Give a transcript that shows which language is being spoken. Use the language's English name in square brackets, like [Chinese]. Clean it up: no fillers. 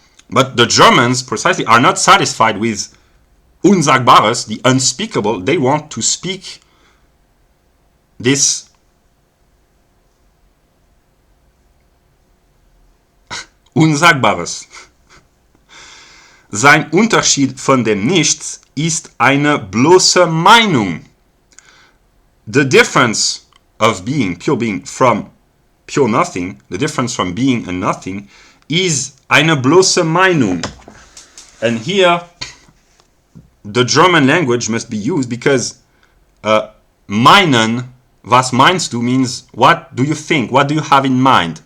[English] But the Germans, precisely, are not satisfied with Unsagbares, the unspeakable. They want to speak this Unsagbares. [German] Sein Unterschied von dem Nichts ist eine bloße Meinung. [English] The difference of being, pure being, from pure nothing, the difference from being and nothing, is [German] eine bloße Meinung. [English] And here, the German language must be used because Meinen, [German] was meinst du, [English] means what do you think, what do you have in mind?